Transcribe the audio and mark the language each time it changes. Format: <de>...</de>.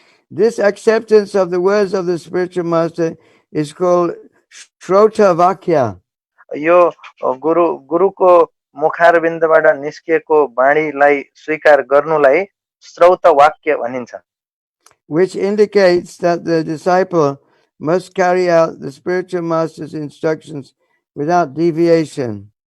<en>This acceptance of the words of the spiritual master is called Shrota Vakya.</en> <ne>यो गुरुको मुखारविन्दबाट निस्किएको वाणीलाई स्वीकार गर्नुलाई श्रौत वाक्य भनिन्छ।</ne> <en>Which indicates that the disciple must carry out the spiritual master's instructions without deviation.</en>